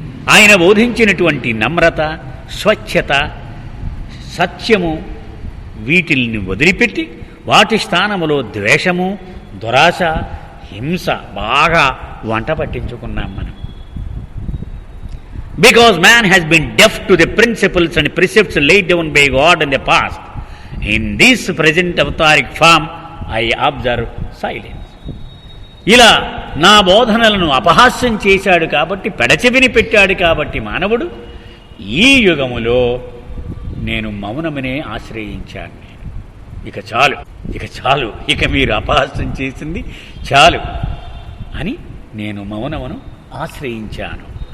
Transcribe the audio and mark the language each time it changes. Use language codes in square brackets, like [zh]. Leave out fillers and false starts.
[te] ఆయన బోధించినటువంటి నమ్రత, స్వచ్ఛత, సత్యము వీటిల్ని వదిలిపెట్టి వాటి స్థానములో ద్వేషము, దురాశ, హింస బాగా వంట పట్టించుకున్నాం మనం. [en] Because man has been deaf to the principles and precepts laid down by God in the past. In this present avtaric form, I observe silence. [te] ఇలా నా బోధనలను అపహాస్యం చేశాడు కాబట్టి, పెడచెవిని పెట్టాడు కాబట్టి మానవుడు ఈ యుగములో నేను మౌనమునే ఆశ్రయించాను. ఇక చాలు, ఇక చాలు, ఇక మీరు అపహాస్యం చేసింది చాలు అని నేను మౌనమును ఆశ్రయించాను.